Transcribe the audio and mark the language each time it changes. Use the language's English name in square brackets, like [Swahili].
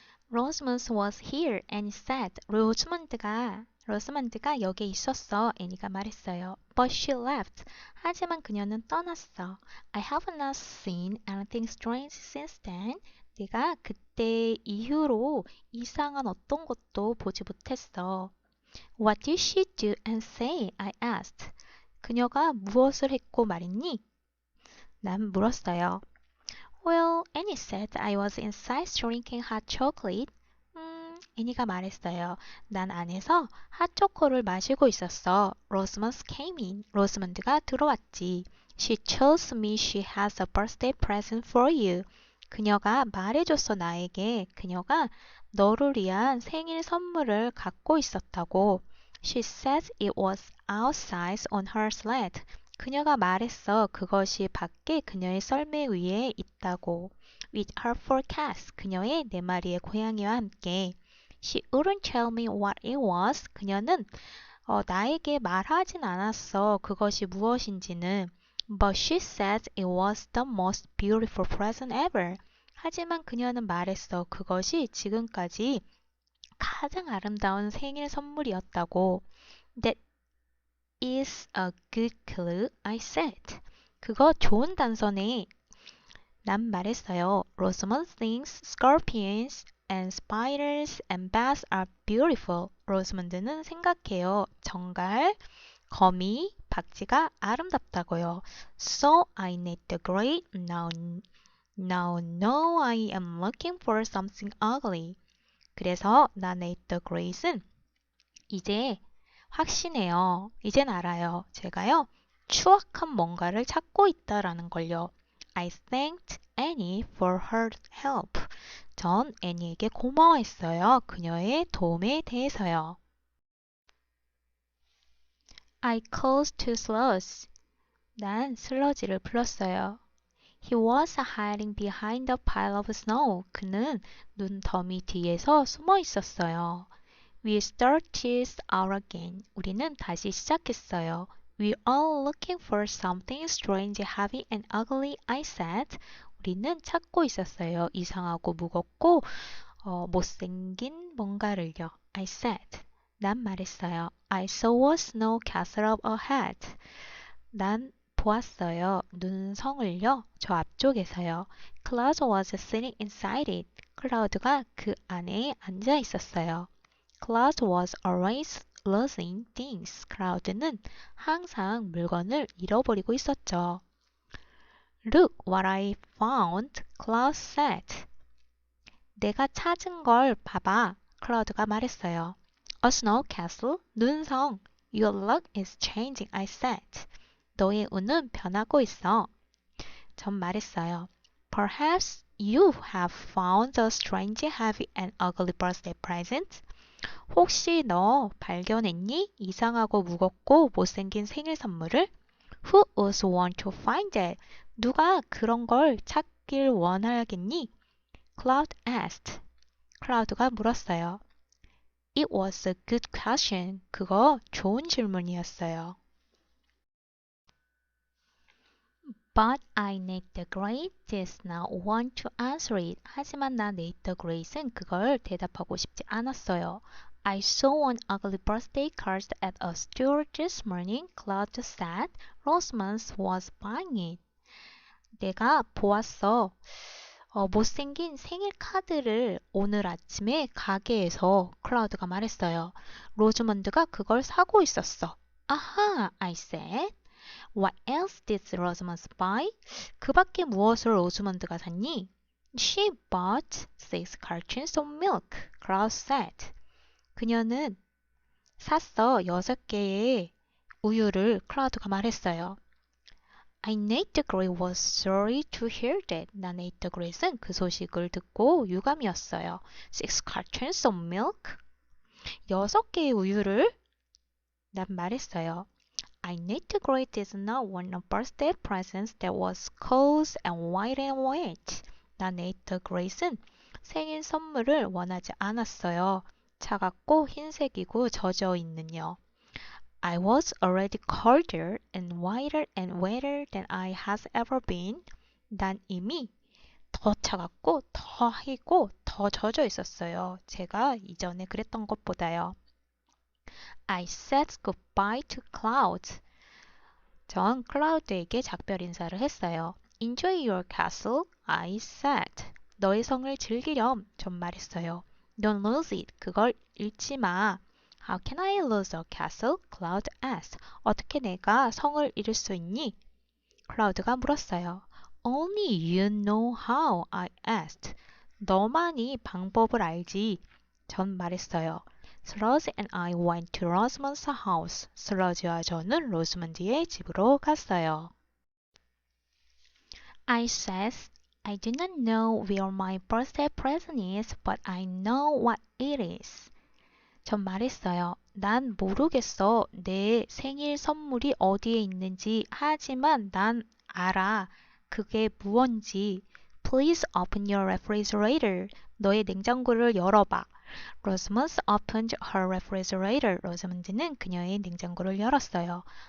[English] Rosamund was here, Annie said. [Korean] 로스먼드가 여기에 있었어. 애니가 말했어요. [English] But she left. [Korean] 하지만 그녀는 떠났어. [English] I have not seen anything strange since then. [Korean] 내가 그때 이후로 이상한 어떤 것도 보지 못했어. [English] What did she do and say? I asked. [Korean] 그녀가 무엇을 했고 말했니? 난 물었어요. [English] Well, Annie said I was inside drinking hot chocolate. [Korean] 애니가 말했어요. 난 안에서 핫초코를 마시고 있었어. [English] Rosamund came in. [Korean] 로스먼드가 들어왔지. [English] She tells me she has a birthday present for you. [Korean] 그녀가 말해줬어 나에게. 그녀가 너를 위한 생일 선물을 갖고 있었다고. [English] She said it was outside on her sled. [Korean] 그녀가 말했어. 그것이 밖에 그녀의 썰매 위에 있다고. [English] With her four cats. [Korean] 그녀의 네 마리의 고양이와 함께. [English] She wouldn't tell me what it was. [Korean] 그녀는 나에게 말하진 않았어. 그것이 무엇인지는. [English] But she said it was the most beautiful present ever. [Korean] 하지만 그녀는 말했어. 그것이 지금까지 가장 아름다운 생일 선물이었다고. [English] That is a good clue, I said. [Korean] 그거 좋은 단서네. 난 말했어요. [English] Rosamund thinks scorpions and spiders and bats are beautiful. [Korean] 로스먼드는 생각해요. 정갈, 거미, 박쥐가 아름답다고요. [English] So I knit the gray. Now I am looking for something ugly. [Korean] 그래서 나 [English] knit the gray [Korean] 는 이제 확신해요. 이젠 알아요. 제가요. 추악한 뭔가를 찾고 있다라는 걸요. [English] I thanked Annie for her help. [Korean] 전 애니에게 고마워했어요. 그녀의 도움에 대해서요. [English] I called to Slush. [Korean] 난 슬러지를 불렀어요. [English] He was hiding behind a pile of snow. [Korean] 그는 눈 더미 뒤에서 숨어 있었어요. [English] We started out again. [Korean] 우리는 다시 시작했어요. [English] We're all looking for something strange, heavy and ugly, I said. [Korean] 우리는 찾고 있었어요. 이상하고 무겁고 못생긴 뭔가를요. I said. 난 말했어요. [English] I saw a snow castle up ahead. [Korean] 난 보았어요. 눈성을요. 저 앞쪽에서요. [English] Cloud was sitting inside it. [Korean] 클라우드가 그 안에 앉아 있었어요. [English] Cloud was always losing things. [Korean] 클라우드는 항상 물건을 잃어버리고 있었죠. [English] Look what I found, Cloud said. [Korean] 내가 찾은 걸 봐봐. 클라우드가 말했어요. [English] A snow castle, [Korean] 눈성. [English] Your luck is changing, I said. [Korean] 너의 운은 변하고 있어. 전 말했어요. [English] Perhaps you have found a strange, heavy and ugly birthday present. [Korean] 혹시 너 발견했니? 이상하고 무겁고 못생긴 생일 선물을? [English] Who would want to find it? [Korean] 누가 그런 걸 찾길 원하겠니? [English] Cloud asked. [Korean] 클라우드가 물었어요. [English] It was a good question. [Korean] 그거 좋은 질문이었어요. [English] But I need the grade does not want to answer it. [Korean] 하지만 나 네이터 그레이스는 그걸 대답하고 싶지 않았어요. [English] I saw an ugly birthday card at a store this morning. Cloud said Rosamond was buying it. [Korean] 내가 보았어. 못생긴 생일 카드를 오늘 아침에 가게에서 클라우드가 말했어요. 로즈먼드가 그걸 사고 있었어. [English] 아하, I said. What else did Rosamond buy? [Korean] 그 밖에 무엇을 로즈먼드가 샀니? [English] She bought 6 cartons of milk, Cloud said. [Korean] 그녀는 샀어 6개의 우유를 클라우드가 말했어요. [English] I Nate Gray was sorry to hear that. [Korean] 나 네이터 그레이스는 그 소식을 듣고 유감이었어요. [English] 6 cartons of milk? [Korean] 6개의 우유를? 난 말했어요. [English] I Nate Gray did not want a birthday present that was cold and white and wet. [Korean] 나 네이터 그레이스는 생일 선물을 원하지 않았어요. 차갑고 흰색이고 젖어 있는요. [English] I was already colder and whiter and wetter than I had ever been. [Korean] 난 이미 더 차갑고 더 희고 더 젖어 있었어요. 제가 이전에 그랬던 것보다요. [English] I said goodbye to Cloud. [Korean] 전 클라우드에게 작별 인사를 했어요. [English] Enjoy your castle, I said. [Korean] 너의 성을 즐기렴. 전 말했어요. [English] Don't lose it. [Korean] 그걸 잃지 마. [English] How can I lose a castle? Cloud asked. [Korean] 어떻게 내가 성을 잃을 수 있니? 클라우드가 물었어요. [English] Only you know how, I asked. [Korean] 너만이 방법을 알지. 전 말했어요. [English] 슬러지 and I went to Rosamond's house. [Korean] 슬러지와 저는 로스먼드의 집으로 갔어요. [English] I said, I do not know where my birthday present is, but I know what it is. [Korean] 전 말했어요. 난 모르겠어. 내 생일 선물이 어디에 있는지. 하지만 난 알아. 그게 무언지. [English] Please open your refrigerator. [Korean] 너의 냉장고를 열어봐. [English] Rosamond opened her refrigerator. [Korean] 로즈먼드는 그녀의 냉장고를 열었어요.